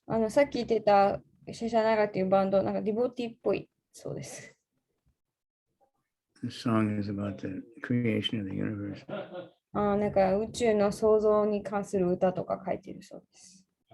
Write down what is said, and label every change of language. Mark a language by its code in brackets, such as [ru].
[ja] さっき言ってたシェシャナガっていうバンド、なんかディボティっぽいそうです。 [en] The song is about the creation of the universe. [ja] なんか宇宙の創造に関する歌とか書いてるそうです。